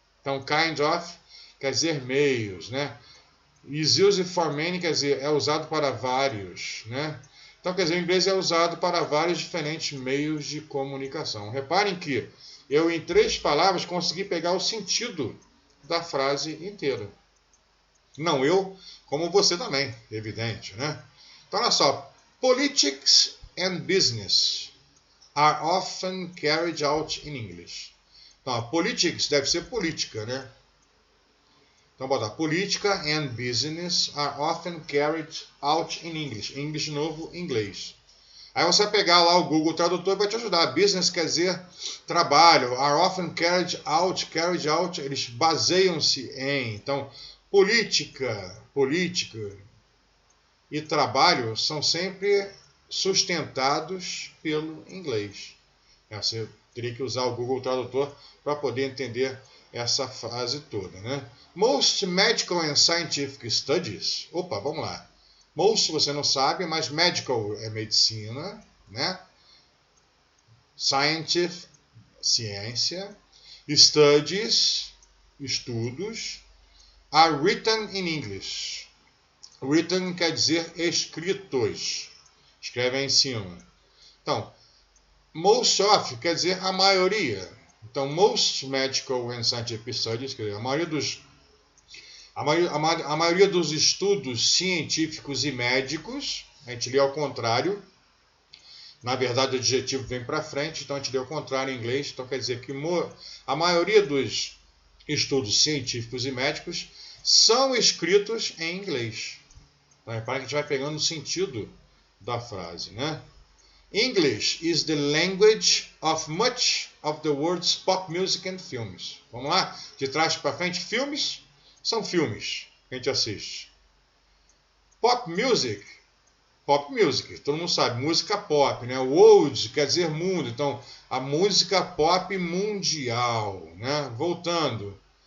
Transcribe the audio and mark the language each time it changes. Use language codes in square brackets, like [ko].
[pt] Então kind of quer dizer meios, né? [en] Is used for many [pt] quer dizer é usado para vários, né? Então quer dizer, o inglês é usado para vários diferentes meios de comunicação. Reparem que eu, em 3 palavras, consegui pegar o sentido da frase inteira. Não eu, como você também, evidente, né? Então, olha só. [en] Politics and business are often carried out in English. [pt] Então, politics deve ser política, né? Então, bota política [en] and business are often carried out in English. [pt] English novo, inglês. Aí você vai pegar lá o Google Tradutor e vai te ajudar. Business quer dizer trabalho. [en] Are often carried out, [pt] eles baseiam-se em. Então, política e trabalho são sempre sustentados pelo inglês. Você teria que usar o Google Tradutor para poder entender essa frase toda, né? [en] Most medical and scientific studies. [pt] Opa, vamos lá. Most você não sabe, mas medical é medicina, né? Scientific, ciência. Studies, estudos. [en] Are written in English. [pt] Written quer dizer escritos. Escreve aí em cima. Então, most of quer dizer a maioria. Então, [en] most medical and scientific studies, [pt] quer dizer, a maioria dos estudos científicos e médicos, a gente lê ao contrário. Na verdade, o adjetivo vem para frente, então a gente lê ao contrário em inglês. Então, quer dizer que a maioria dos estudos científicos e médicos são escritos em inglês. Então, repare que a gente vai pegando o sentido da frase, né? [en] English is the language of much of the world's pop music and films. [pt] Vamos lá? De trás para frente, filmes são filmes que a gente assiste. Pop music, todo mundo sabe, música pop, né? World quer dizer mundo, então a música pop mundial, né? Voltando.